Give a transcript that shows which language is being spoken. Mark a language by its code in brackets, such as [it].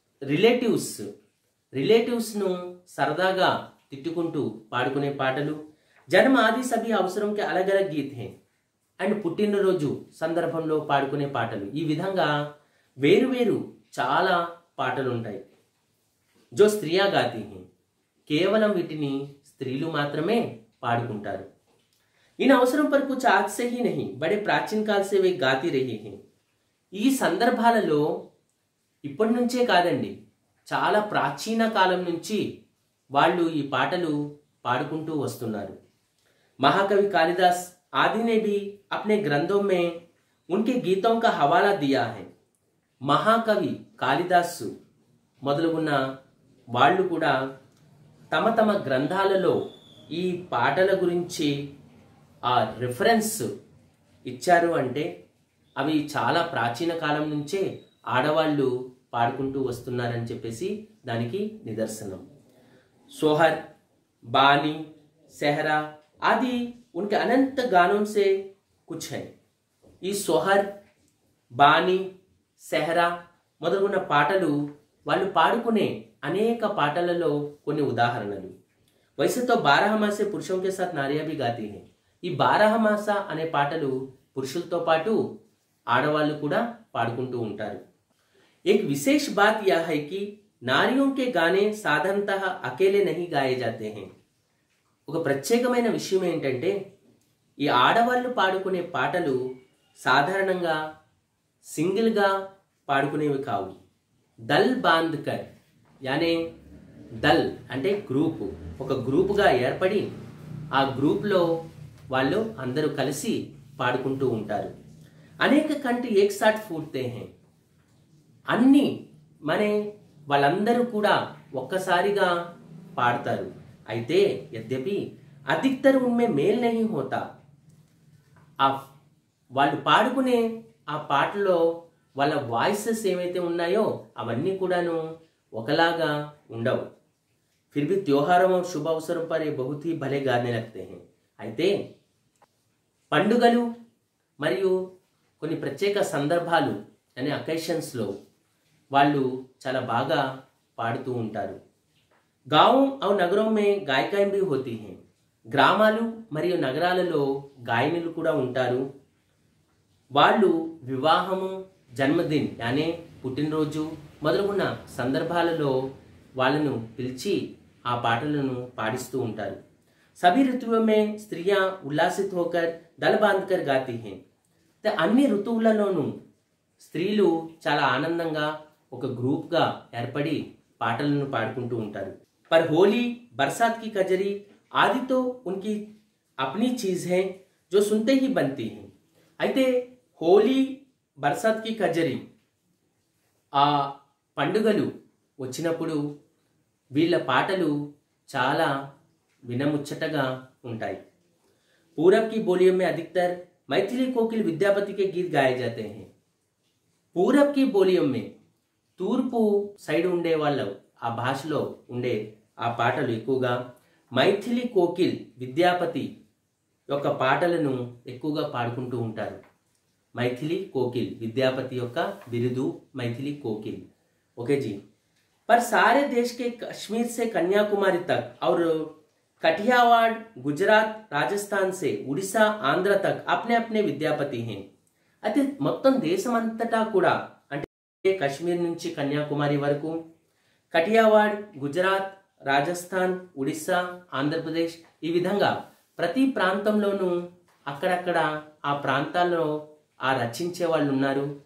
[te] Relatives ను సరదాగా తిట్టుకుంటూ పాడుకునే పాటలు, [hi] జన్మ ఆది సభీ అవసరం కే అలగ్ అలగ్ గీత్ హై, [te] అండ్ పుట్టినరోజు సందర్భంలో పాడుకునే పాటలు. ఈ విధంగా వేరు చాలా పాటలు ఉంటాయి. [hi] జో స్త్రియా గాతీ హై, [te] కేవలం వీటిని స్త్రీలు మాత్రమే పాడుకుంటారు. [hi] इन अवसरों पर कुछ आज से ही नहीं बड़े प्राचीन काल से वे गाती रही हैं. [te] ఈ సందర్భాలలో ఇప్పటి నుంచే కాదండి, చాలా ప్రాచీన కాలం నుంచి వాళ్ళు ఈ పాటలు పాడుకుంటూ వస్తున్నారు. [hi] महाकवि कालिदास आदि ने भी अपने ग्रंथों में उनके गीतों का हवाला दिया है. [te] మహాకవి కాళిదాసు మొదలుగున్న వాళ్ళు కూడా తమ తమ గ్రంథాలలో ఈ పాటల గురించి ఆ రిఫరెన్స్ ఇచ్చారు. అంటే అవి చాలా ప్రాచీన కాలం నుంచే ఆడవాళ్ళు పాడుకుంటూ వస్తున్నారని చెప్పేసి దానికి నిదర్శనం. [hi] सोहर, बानी, सेहरा आदि उनके अनंत गानों से कुछ है. [te] ఈ సోహర్, బాని, సెహరా మొదలుగున్న పాటలు వాళ్ళు పాడుకునే అనేక పాటలలో కొన్ని ఉదాహరణలు. [hi] वैसे तो 12 मासे पुरुषों के साथ नारियां भी गाती हैं. [te] ఈ 12 మాస అనే పాటలు పురుషులతో పాటు ఆడవాళ్ళు కూడా పాడుకుంటూ ఉంటారు. [hi] एक विशेष बात यह है कि नारियों के गाने साधारणतः अकेले नहीं गाए जाते हैं. [te] ఒక ప్రత్యేకమైన విషయం ఏంటంటే ఈ ఆడవాళ్ళు పాడుకునే పాటలు సాధారణంగా సింగిల్గా పాడుకునేవి కావు. [hi] దల్ బాంధ్కర్ యానే [te] దల్ అంటే గ్రూప్, ఒక గ్రూపుగా ఏర్పడి ఆ గ్రూప్లో వాళ్ళు అందరూ కలిసి పాడుకుంటూ ఉంటారు. [hi] అనేక కంటి ఏక్ సాట్ ఫూట్తే హై, [te] అన్ని మనే వాళ్ళందరూ కూడా ఒక్కసారిగా పాడతారు. అయితే [hi] యద్యపి అధికతర్ ఉన్మే మేల్ నహీ హోతా, [te] ఆ వాళ్ళు పాడుకునే ఆ పాటలో వాళ్ళ వాయిసెస్ ఏవైతే ఉన్నాయో అవన్నీ కూడాను ఒకలాగా ఉండవు. [hi] फिर भी त्योहारों और शुभ अवसरों पर ये बहुत ही भले गाने लगते हैं. [te] అయితే పండుగలు మరియు కొన్ని ప్రత్యేక సందర్భాలు అనే అకేషన్స్లో వాళ్ళు చాలా బాగా పాడుతూ ఉంటారు. [hi] गाँव और नगरों में गायिकाएं भी होती हैं. [te] గ్రామాలు మరియు నగరాలలో గాయనులు కూడా ఉంటారు. వాళ్ళు వివాహము, జన్మదిన్ యానే పుట్టినరోజు మొదలుగున్న సందర్భాలలో వాళ్ళను పిలిచి ఆ పాటలను పాడిస్తూ ఉంటారు. [hi] सभी ऋतुओं में स्त्रियां उल्लासित होकर दल बांधकर गाती हैं. [te] అన్ని ఋతువులలోనూ స్త్రీలు చాలా ఆనందంగా ఒక గ్రూప్గా ఏర్పడి పాటలను పాడుకుంటూ ఉంటారు. [hi] पर होली, बरसात की कजरी आदि तो उनकी अपनी चीज है जो सुनते ही बनती हैं. [te] అయితే హోలీ, బర్సాత్ కి కజరీ ఆ పండుగలు వచ్చినప్పుడు వీళ్ళ పాటలు చాలా వినముచ్చటగా ఉంటాయి. [hi] पूरब की बोलियों में अधिकतर मैथिली कोकिल विद्यापति के गीत गाए जाते हैं. पूरब की बोलियों में [te] తూర్పు సైడ్ ఉండే వాళ్ళు ఆ భాషలో ఉండే ఆ పాటలు ఎక్కువగా మైథిలి కోకిల్ విద్యాపతి యొక్క పాటలను ఎక్కువగా పాడుకుంటూ ఉంటారు. మైథిలి కోకిల్ విద్యాపతి యొక్క బిరుదు మైథిలి కోకిల్. [hi] ओके जी. पर सारे देश के कश्मीर से कन्याकुमारी तक और कठियावाड़, गुजरात, राजस्थान से उड़ीसा, आंध्र तक अपने अपने विद्यापति हैं. [te] అయితే మొత్తం దేశమంతటా కూడా అంటే కశ్మీర్ నుంచి కన్యాకుమారి వరకు, కఠియావాడ్, గుజరాత్, రాజస్థాన్, ఒడిస్సా, ఆంధ్రప్రదేశ్ ఈ విధంగా ప్రతి ప్రాంతంలోనూ అక్కడక్కడ ఆ ప్రాంతాల్లో ఆ రచించే వాళ్ళు ఉన్నారు.